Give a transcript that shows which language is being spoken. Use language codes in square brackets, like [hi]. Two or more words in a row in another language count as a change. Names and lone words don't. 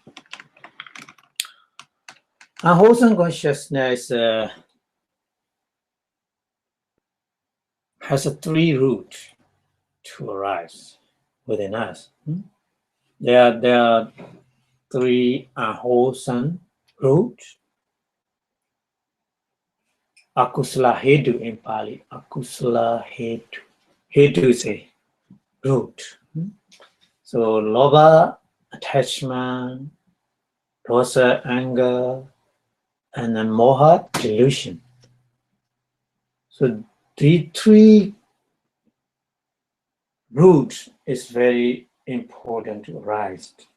[en] Unwholesome consciousness has a 3 roots to arise within us. There are 3 unwholesome roots. [pi] Akusala hetu [en] in Pali. [pi] Akusala hetu. [en] Hetu is a root. So Lobha, attachment, dosa, anger, and then Moha, delusion. So the 3 roots is very important to arise.